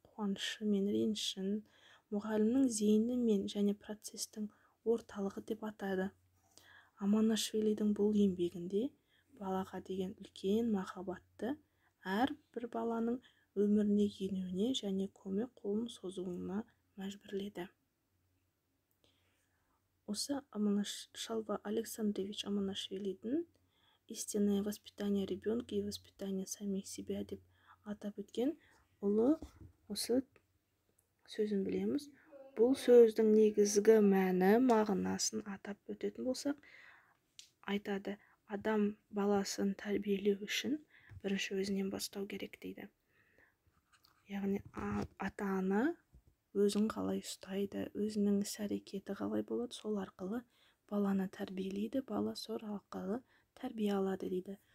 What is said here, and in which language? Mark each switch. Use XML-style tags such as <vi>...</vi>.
<kk>қуанышы мен ренішін мұғалімнің зейіні мен және процестің орталығы деп атады. Аманашвилидің бұл еңбегінде балаға деген үлкен махаббатты әрбір баланың өміріне енуіне және көмек қолын созуына мәжбүрледі. Осы Шалва Александрович Аманашвилидің</kk> <ru>«Истинное воспитание ребенка и воспитание самих себя»</ru> <kk>деп атап өткен ұлы осы сөзін білеміз. Бұл сөздің негізгі мәні мағынасын атап өтетін болсақ, айтады: адам баласын тәрбиелеу үшін бірінші өзінен бастау керек дейді. Яғни ата-ана өзін қалай ұстайды, өзінің іс-әрекеті қалай болады, сол арқылы баланы тәрбиелейді, бала сол арқылы тәрбие алады дейді.</kk>